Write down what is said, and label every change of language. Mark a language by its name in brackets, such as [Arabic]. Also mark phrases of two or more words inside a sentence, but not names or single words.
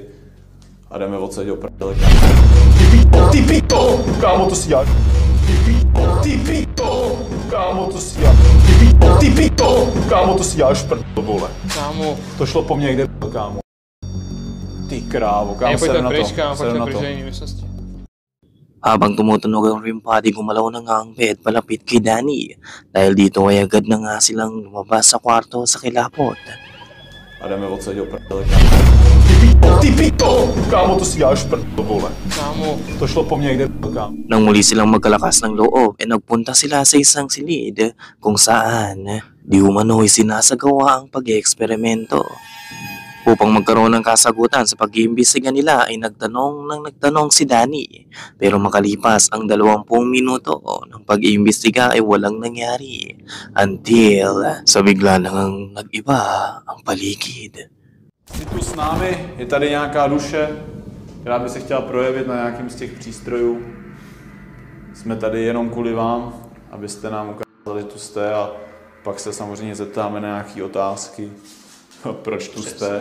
[Czech] A jdeme odsaď o prdele. Ty pito! Kámo, to si děláš. Ty pito! Kámo, to si děláš. Ty pito! Kámo, to si děláš prdel, vole. Kámo. To šlo po mně, kde byl, kámo. Ty krávo, kámo, sedu na to. Sedu na to. [Filipino] Habang tumutunog ang REM pod, gumalaw na nga ang bed palapit kay Danny. Dahil dito ay agad na nga silang lumabas sa kwarto sa kilapot. [Czech] A jdeme odsaď o prdele. Ty pito! Kámo, to si děláš prdel, vole. Kámo. To šlo po mně, kde byl, kámo. [Filipino] Nang muli silang magkalakas ng loob, nagpunta sila sa isang silid kung saan di umano'y sinasagawa ang pag-eksperimento. Upang magkaroon ng kasagutan sa pag-iimbestiga nila ay nagtanong si Danny. Pero makalipas ang 20 minuto ng pag-iimbestiga ay walang nangyari. Until sa bigla nang nag-iba ang paligid. [Czech] Jsi tu s námi, je tady nějaká duše, která by se chtěla projevit na nějakým z těch přístrojů. Jsme tady jenom kvůli vám, abyste nám ukázali, že tu jste a pak se samozřejmě zeptáme na nějaké otázky. Proč tu jste?